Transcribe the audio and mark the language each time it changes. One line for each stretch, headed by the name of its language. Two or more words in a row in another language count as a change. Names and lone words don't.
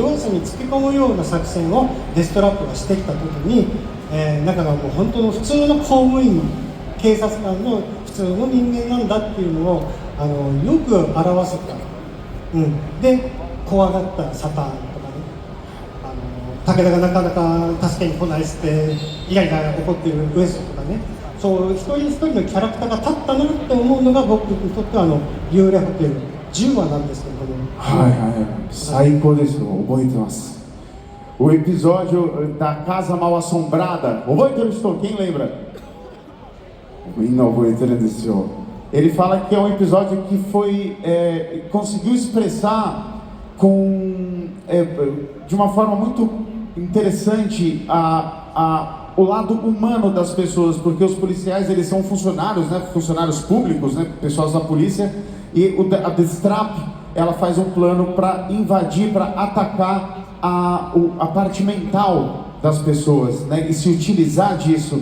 Japanese: 弱さにつけ込むような作戦をデストラップがしてきた時に、中がもう本当の普通の公務員、警察官の普通の人間なんだっていうのをよく表せた、で怖がったサタンとかね、武田がなかなか助けに来ないってイライラ怒っているウエストとかね、そう一人一人のキャラクターが立ったなって思うのが僕にとっては幽霊ホテル10話なんですけれども、はいはい、最高ですよ、覚えてます。
Portuguese: O episódio da Casa Mal Assombrada, quem lembra? Ele fala que é um episódio que conseguiu expressar de uma forma muito interessante o lado humano das pessoas, porque os policiais eles são funcionários, né, funcionários públicos, né, pessoas da polícia, e a Destrap ela faz um plano para invadir, para atacar a parte mental das pessoas, né, e se utilizar disso.